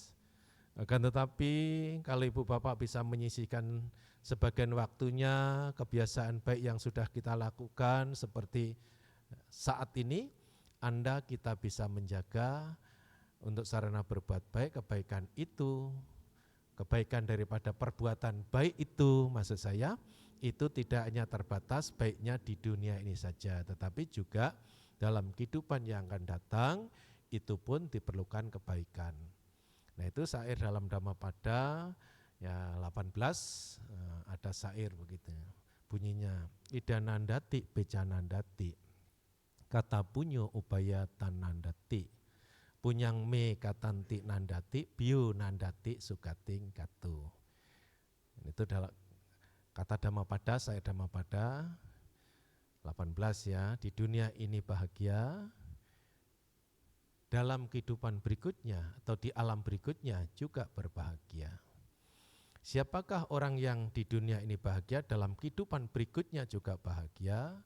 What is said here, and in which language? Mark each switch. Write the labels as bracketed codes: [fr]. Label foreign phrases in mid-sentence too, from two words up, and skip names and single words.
[id] Akan tetapi kalau ibu bapak bisa menyisihkan sebagian waktunya, kebiasaan baik yang sudah kita lakukan seperti saat ini, Anda kita bisa menjaga untuk sarana berbuat baik, kebaikan itu, kebaikan daripada perbuatan baik itu, maksud saya, itu tidak hanya terbatas baiknya di dunia ini saja, tetapi juga dalam kehidupan yang akan datang, itu pun diperlukan kebaikan. Nah itu syair dalam Dhammapada ya 18, ada syair begitu. [pi] Bunyinya, Ida nandati beca nandati, kata punyo upaya tanandati, punyang me katanti nandati, bio nandati sukating katu. [id] Itu dalam kata Dhammapada, syair Dhammapada 18 ya, di dunia ini bahagia, dalam kehidupan berikutnya atau di alam berikutnya juga berbahagia. Siapakah orang yang di dunia ini bahagia, dalam kehidupan berikutnya juga bahagia?